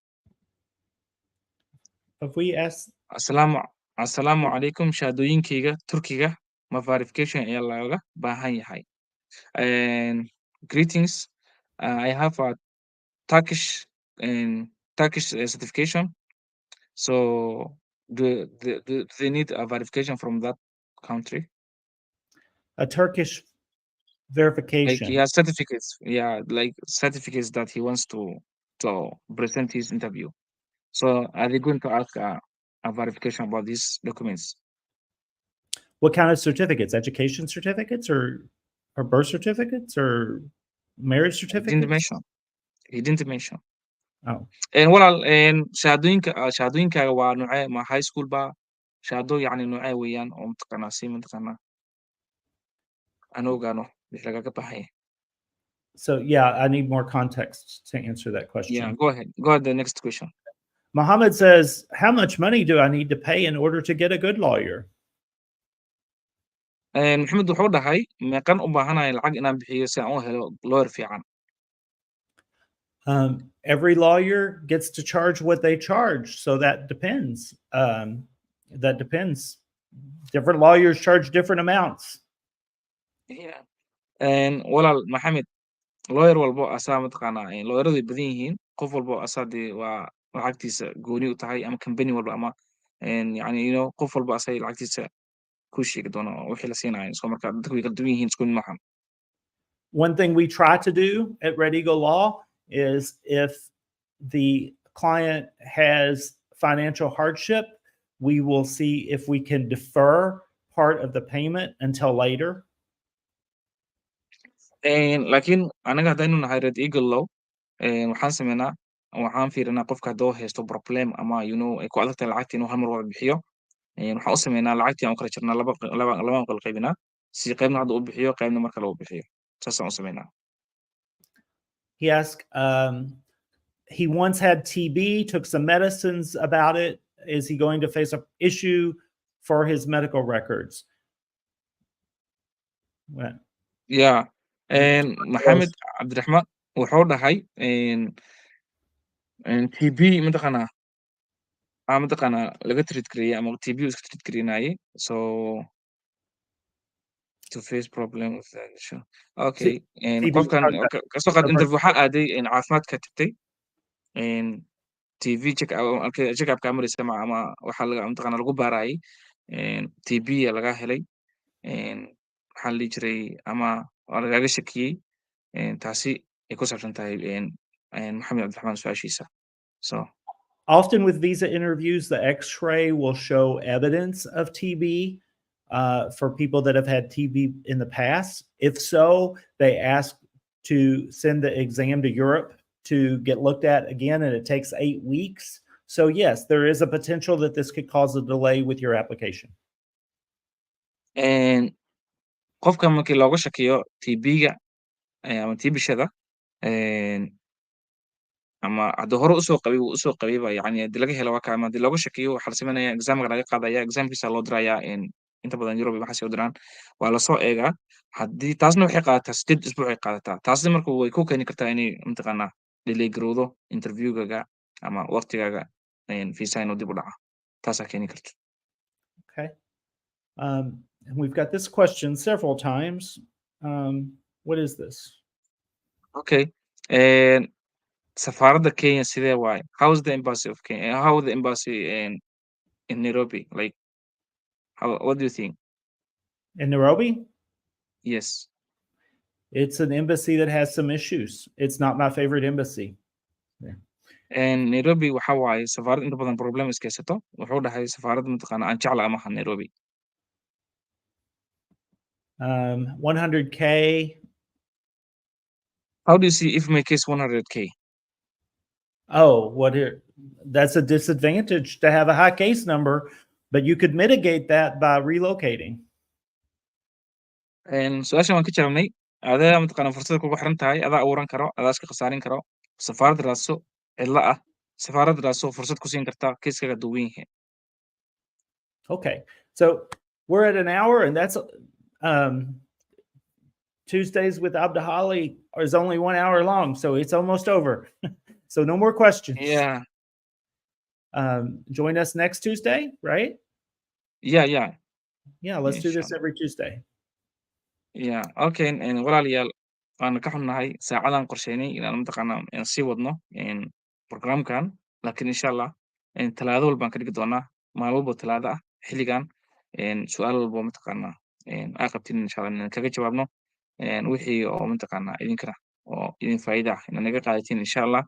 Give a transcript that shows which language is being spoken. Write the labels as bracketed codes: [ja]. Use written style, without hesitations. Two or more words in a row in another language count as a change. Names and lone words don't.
[en] If we ask, [so] assalaamu calaykum shahaadooyinkayga Turkiga ma verification ayaa looga baahan yahay [en] greetings I have a Turkish certification so do they need a verification from that country a Turkish verification. like he has certificates like certificates that he wants to present his interview so are they going to ask a verification about these documents What kind of certificates? Education certificates or birth certificates or marriage certificates? he didn't mention Oh, [so] walaal shahaadooyinkaaga waa noocee ma [en] high school [so] ba shahaado yacni noocee weeyaan oo mataqaanaa si mataqaanaa aan ogaano wix lagaga baahan yahay [en] so yeah, I need more context to answer that question. yeah go ahead the next question Muhammad says, how much money do I need to pay in order to get a good lawyer? [so] maxamed wuxuu dhahay meeqan u baahanahay lacag inaan bixiyo si aan u helo lawyer fiican [en] Every lawyer gets to charge what they charge, so that depends. That depends. Different lawyers charge different amounts. [so] yeah walaal maxamed lawyer walbo asaa mataqaanaa lawyeradu ay badan yihiin qof walbo asaa dee waa lacagtiisa gooni u tahay ama company walba ama yani qof walba asay lacagtiisa ku sheegi doona wixii la siinayo so marka dadku way kala duwan yihiin isku mid maahan [en] One thing we try to do at Red Eagle Law is if the client has financial hardship, we will see if we can defer part of the payment until later. [so] laakiin anaga haddaynu nahay Red Eagle Law waxaan fiirinaa qofka hadduu haysto problem ama ay ku adag tahay lacagta inuu hal mar wada bixiyo waxaan u sameynaa lacagtii aan u kala jirnaa laba kala qaybinaa si qaybna hadda u bixiyo qaybna marka lagu bixiyo saasaan u sameynaa [en] He asked, he once had TB, took some medicines about it. Is he going to face an issue for his medical records? Well, [so] yeah maxamed cabdiraxmaan wuxuu dhahay TB mataqaanaa laga treat gareeyay ama TB iska treat gareynaayay [en] so to face problem with that issue okay [so] qofkan kasoo qaad interview waxaa aaday caafimaadka tagtay TV check up cameras ama waxa mataqaanaa lagu baarayay TB laga helay maxaa la dhihi jiray ama lagaga shakiyey taasi ay ku saabsan tahay maxamed cabdiraxmaan su-aashiisa so [en] often with visa interviews, the X-ray will show evidence of TB for people that have had TB in the past. If so, they ask to send the exam to Europe to get looked at again, and it takes 8 weeks. So yes, there is a potential that this could cause a delay with your application. [so] qofka markii looga shakiyo TB-ga ama TB-shada ama hadduu hore usoo qabayba yani haddii laga helo waa kaama haddii looga shakiyo waxaa la sameynaya examka laga qaadaya examkiisa loo diraya inta badan Europe waxaasay u diraan waa lasoo eegaa haddii taasna waxay qaadataa 8 isbuuc ay qaadataa taasna marka way ku keeni kartaa inay mataqaanaa delay garowdo interviewgaga ama waqtigaaga visa inuu dib u dhaca taasaa keeni karta [en] Okay. And we've got this question several times. What is this? Okay. [so] Safaaradda Kenya sidee waaye? [en] How is the embassy of Kenya? How the embassy in Nairobi? Like, what do you think? In Nairobi? Yes. It's an embassy that has some issues. It's not my favorite embassy. [so] Nairobi waxa waaye safaarad inta badan problem iskaysato wuxuu dhahay safaarad mataqaana aan jecla amaha Nairobi [en] 100K. How do you see if my case 100K? Oh, what here? That's a disadvantage to have a high case number, but you could mitigate that by relocating. [so] Su-aashan waan ka jawaabnay. Adaa mataqaanaa fursada kugu xiran tahay, adaa abuuran karo, adaa iska khasaarin karo. Safaarad raadso, cidla ah. Safaarad raadso, fursad ku siin kartaa, kiiskaaga duwan yahay. [en] Okay, so we're at an hour, and that's Tuesdays with Abdullahi is only 1 hour long, so it's almost over. So no more questions. Yeah. Join us next Tuesday, right? Yeah. Yeah, let's do this Inshallah. every Tuesday. Yeah. Okay. [so] Walaalayaal, waan ka xunnahay saacadan qorsheynay inaan mataqaanaa sii wadno programkan, laakiin inshallah talaado walbaan ka dhigi doonaa, maalin walbo talaado ah xilligan, su'aal walbo mataqaanaa aa qabtiin inshallah inaan kaga jawaabno, wixii oo mataqaanaa idinkana oo idin faa'iida ah inaan naga qaadatiin inshallah.